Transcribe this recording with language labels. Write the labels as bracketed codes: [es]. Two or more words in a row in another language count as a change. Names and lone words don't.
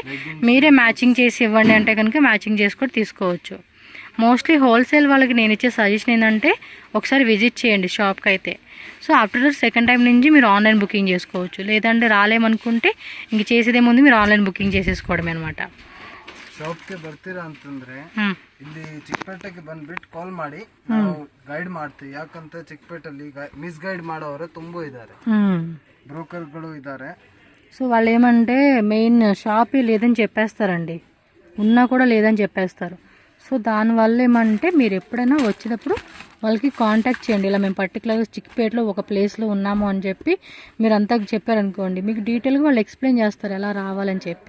[te] మీరే మ్యాచింగ్ చేసి ఇవ్వండి అంటే కనుక మ్యాచింగ్ చేసి కూడా తీసుకోవచ్చు. [en] mostly wholesale [te] వాళ్ళకి నేను ఇచ్చే సజెషన్ ఏంటంటే ఒకసారి విజిట్ చేయండి షాప్కి అయితే. [en] so after second time [te] నుంచి మీరు [en] online booking [te] చేసుకోవచ్చు. లేదంటే రాలేమనుకుంటే ఇంక చేసేదేముంది, మీరు [en] online booking [te] చేసేసుకోవడమే అనమాట. [kn] ಶಾಪ್ಗೆ ಬರ್ತೀರಾ ಅಂತಂದ್ರೆ ಇಲ್ಲಿ ಚಿಕ್ಕಪೇಟೆಗೆ ಬಂದ್ಬಿಟ್ಟು ಕಾಲ್ ಮಾಡಿ ನಾವು ಗೈಡ್ ಮಾಡ್ತೀವಿ. ಯಾಕಂತ ಚಿಕ್ಕಪೇಟೆಯಲ್ಲಿ [en] miss guide [kn] ಮಾಡೋರು ತುಂಬಾ ಇದ್ದಾರೆ, ಬ್ರೋಕರ್ಗಳು ಇದ್ದಾರೆ. [te] సో వాళ్ళు ఏమంటే [en] main shop [te] లేదని చెప్పేస్తారండి, ఉన్నా కూడా లేదని చెప్పేస్తారు. సో దానివల్ల ఏమంటే మీరు ఎప్పుడైనా వచ్చేటప్పుడు వాళ్ళకి కాంటాక్ట్ చేయండి. ఇలా మేము పర్టికులర్గా చిక్పేటలో ఒక ప్లేస్లో ఉన్నాము అని చెప్పి మీరు అంతా చెప్పారనుకోండి, మీకు డీటెయిల్గా వాళ్ళు ఎక్స్ప్లెయిన్ చేస్తారు ఎలా రావాలని చెప్పి.